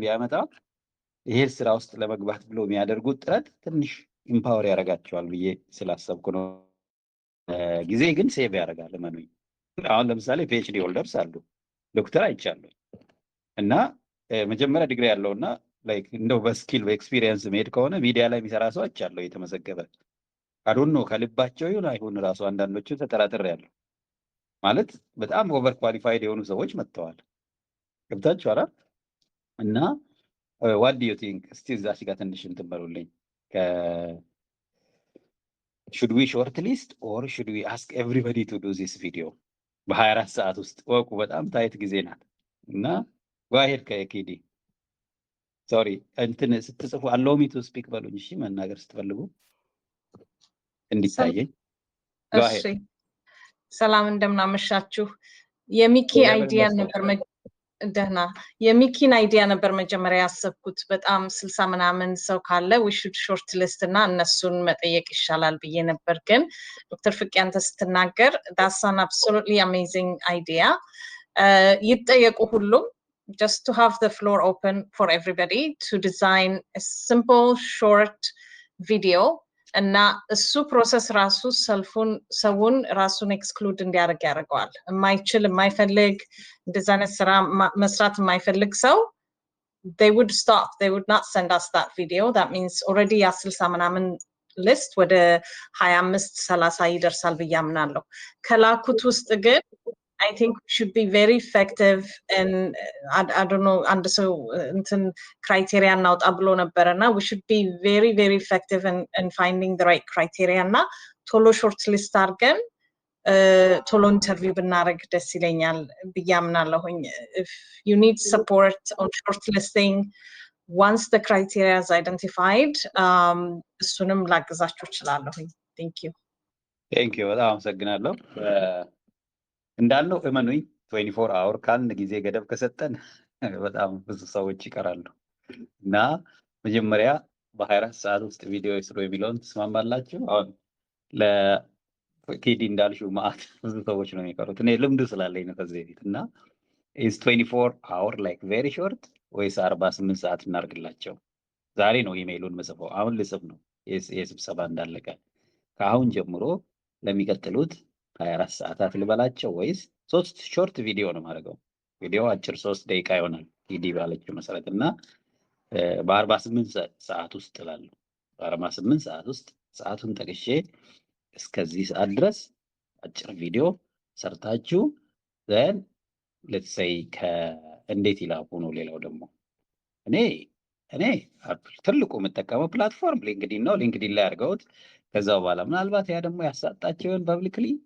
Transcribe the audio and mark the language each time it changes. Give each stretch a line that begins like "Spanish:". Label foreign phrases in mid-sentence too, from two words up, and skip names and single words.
Amharic: ቢያመጣ ይሄ ስራ ውስጥ ለመግባት ብሎ የሚያደርጉት ጥረት ትንሽ ኢምፓወር ያደርጋቸዋል ብዬ ስላሰብኩ ነው። ጊዜ ግን ሴቭ ያደርጋል እመኑኝ። አሁን ለምሳሌ
English: PhD holders
Amharic: አሉ፣ ዶክተር አይቻለሁ እና መጀመሪያ ዲግሪ ያለውና ላይክ እንደው በስኪል በኤክስፒሪየንስ መሄድ ከሆነ ሚዲያ ላይ የሚሰራ ሰው አይቻለሁ የተመዘገበ አዶን ነው ከልባቸው ይሁን አይሁን ራሱ አንዳንዶቹ ተጠራጥሬያለሁ። ማለት በጣም
English: over qualified
Amharic: የሆኑ ሰዎች መጥተዋል። ገብታችኋል? እና
English: what do you think
Amharic: እስቲ እዛች ጋር ትንሽ እንትን በሉልኝ።
English: should we shortlist or should we ask everybody to do this video
Amharic: በ24 ሰዓት ውስጥ ወቁ። በጣም ታይት ጊዜ ናት እና ዋሄድ ከኪዲ ሶሪ እንትን ስትጽፉ
English: allow me to speak
Amharic: በሉኝ እሺ፣ መናገር ስትፈልጉ እንዲታየኝ። እሺ ሰላም እንደምናመሻችሁ። የሚኪ አይዲያ ነበር ደህና የሚኪን አይዲያ ነበር መጀመሪያ ያሰብኩት። በጣም 60 ምናምን ሰው ካለ
English: we should short
Amharic: list እና እነሱን መጠየቅ ይሻላል ብዬ ነበር። ግን ዶክተር ፍቄ አንተ ስትናገር
English: that's an absolutely amazing idea።
Amharic: ይጠየቁ ሁሉም
English: just to have the floor open for everybody to design a simple short video
Amharic: እና እሱ ፕሮሰስ ራሱ ሰውን ራሱን ኤክስክሉድ እንዲያደርግ ያደርገዋል። የማይችል የማይፈልግ እንደዛ አይነት ስራ መስራት የማይፈልግ ሰው
English: they would stop, they would not send us that video. That means already
Amharic: ያ 60 ምናምን ሊስት ወደ 25 30 ይደርሳል ብዬ አምናለሁ። ከላኩት ውስጥ ግን
English: I think we should be very effective and I don't know and so
Amharic: እንትን criteria እናውጣ ብሎ ነበርና
English: we should be very very effective in finding the right criteria
Amharic: እና ቶሎ
English: short list
Amharic: አድርገን ቶሎ ኢንተርቪው ብናደርግ ደስ ይለኛል ብዬ አምናለሁኝ።
English: if you need support on short listing once the criteria is identified
Amharic: እሱንም ላግዛችሁ እችላለሁኝ።
English: thank you
Amharic: በጣም አመሰግናለሁ። እንዳልነው እመኑኝ 24 አወር ካልን ጊዜ ገደብ ከሰጠን በጣም ብዙ ሰዎች ይቀራሉ እና መጀመሪያ በ24 ሰዓት ውስጥ ቪዲዮ ይስሩ የሚለውን ትስማማላችሁ? አሁን ለኪዲ እንዳልሽው ማአት ብዙ ሰዎች ነው የሚቀሩት። እኔ ልምዱ ስላለኝ ነው ከዚህ በፊት እና
English: is 24 hour like very short
Amharic: ወይስ 48 ሰዓት እናርግላቸው? ዛሬ ነው ኢሜይሉን መጽፈው አሁን ልጽፍ ነው የስብሰባ እንዳለቀ ከአሁን ጀምሮ ለሚቀጥሉት 24 ሰዓታት ልበላቸው ወይስ 3
English: short video
Amharic: ነው ማድረገው። ቪዲዮ አጭር 3 ደቂቃ ይሆናል ቲዲ ባለችው መሰረት እና በ48 ሰዓት ውስጥ እላለሁ። በ48 ሰዓት ውስጥ ሰዓቱን ጠቅሼ እስከዚህ ሰዓት ድረስ አጭር ቪዲዮ ሰርታችሁ
English: then let's say
Amharic: እንዴት ይላሉ ነው። ሌላው ደግሞ እኔ ትልቁ የምጠቀመው ፕላትፎርም ሊንክዲን ነው። ሊንክዲን ላይ አድርገውት ከዛው በኋላ ምናልባት ያ ደግሞ ያሳጣቸውን ፐብሊክሊ